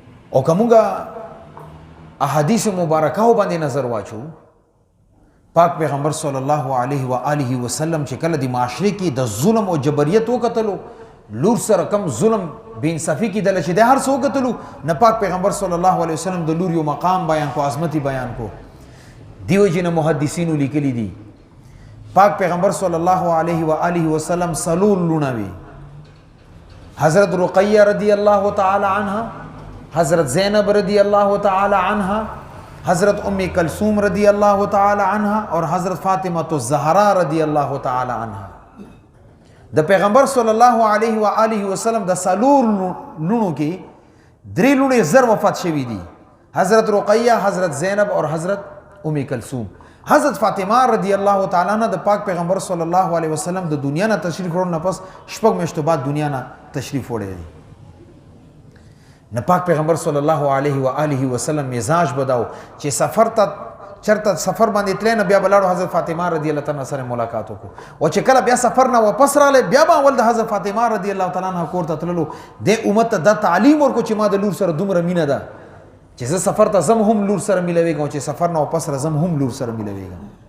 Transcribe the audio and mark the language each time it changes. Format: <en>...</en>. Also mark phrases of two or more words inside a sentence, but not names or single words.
<ps>او کومه احادیث مبارکه باندې نظر واچو پاک پیغمبر</ps> <ar>صلی الله علیه و آله وسلم</ar> <ps>چې کله د معاشره کې د ظلم او جبریت وکتلو لور سره کم ظلم بے انصافی کی دل چې د هر څو کتلو نه پاک پیغمبر</ps> <ar>صلی الله علیه وسلم</ar> <ps>د لور یو مقام بیان کو عظمتي بیان کو دیو جن محدثینو لیکلی دي پاک پیغمبر</ps> <ar>صلی الله علیه و آله وسلم</ar> <ps>سلول لونوي حضرت رقیہ</ps> <ar>رضی اللہ تعالی عنہ</ar> <ps>حضرت زینب</ps> <ar>رضی اللہ تعالی عنہ</ar> <ps>حضرت ام کلثوم</ps> <ar>رضی اللہ تعالی عنہ</ar> <ps>اور حضرت فاطمہ الزہرا</ps> <ar>رضی اللہ تعالی عنہ</ar> <ps>د پیغمبر</ps> <ar>صلی الله علیه و آله وسلم</ar> <ps>د سلور لونو کې درې لونې زر وفات شوي دي حضرت رقیہ حضرت زینب اور حضرت ام کلثوم حضرت فاطمہ</ps> <ar>رضی اللہ تعالی عنہ</ar> <ps>د پاک پیغمبر صلی</ps> <ar>الله علیه وسلم</ar> <ps>د دنیا نه تشریف وړو نه پس شپږ میاشتو بعد دنیا نه تشریف وړی نه پاک پیغمبر</ps> <ar>صلی الله علیه و آله وسلم</ar> <ps>مزاج بداو چې سفر ته چرته سفر باندې تللی نه بیا بلاړو حضرت فاطمه</ps> <ar>رضی الله تعالی</ar> <ps>سره ملاقات وکړو او چې کله بیا سفر نه واپس راغلی بیا به اول د حضرت فاطمه</ps> <ar>رضی الله تعالی عنها</ar> <ps>کور ته تللو د امت ته دا تعلیم ورکړو چې ما د لور سره دومره مینه ده چې زه سفر ته زم هم لور سره ملویږم چې سفر نه واپس راځم هم لور سره ملویږم</ps>